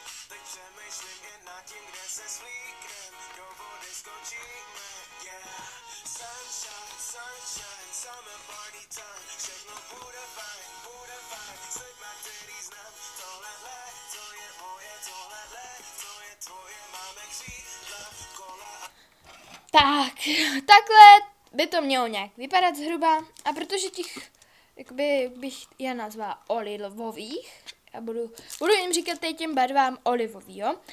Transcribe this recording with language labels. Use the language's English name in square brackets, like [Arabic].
[Czech] Teď přemýšlím jen nad tím, kde se svlíknem do vody skočíme. Yeah. [English] Sunshine, sunshine, summer party time. [Czech] Všechno bude fajn, s lidma, který znám. Tohle to je moje, tohle to je tvoje. Máme křídla, kola a... Tak, takhle by to mělo nějak vypadat zhruba. A protože těch, jakoby bych je nazvala olivových, a budu jim říkat teď těm barvám olivový, jo.